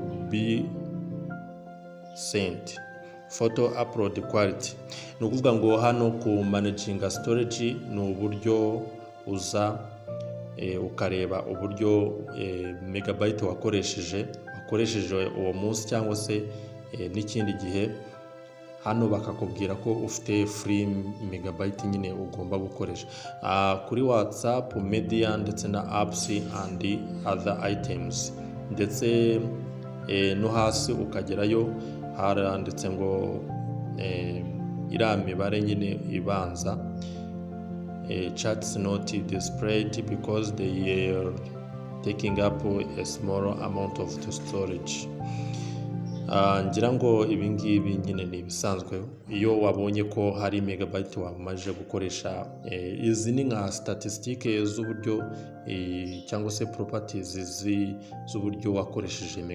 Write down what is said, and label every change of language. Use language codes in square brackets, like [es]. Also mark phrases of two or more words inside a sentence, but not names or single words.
[en] be sent. Photo upload quality, [rw] ni ukuvuga ngo hano ku [en] managing storage [rw] ni uburyo uza ukareba uburyo megabyte wakoresheje uwo munsi cyangwa se n'ikindi gihe. Hano bakakubwira ko ufite [en] free megabyte [rw] nyine ugomba gukoresha kuri WhatsApp, media ndetse na [en] apps and other items. [rw] Ndetse no hasi ukagerayo haranditse ngo iriya mibare nyine ibanza, [en] chats not displayed because they are taking up a small amount of the storage. [rw] Ngira ngo ibi ngibi nyine ni ibisanzwe iyo wabonye ko hari megabyte wamaze gukoresha. Izi ni nka statistique z'uburyo cyangwa se properties z'uburyo wakoresheje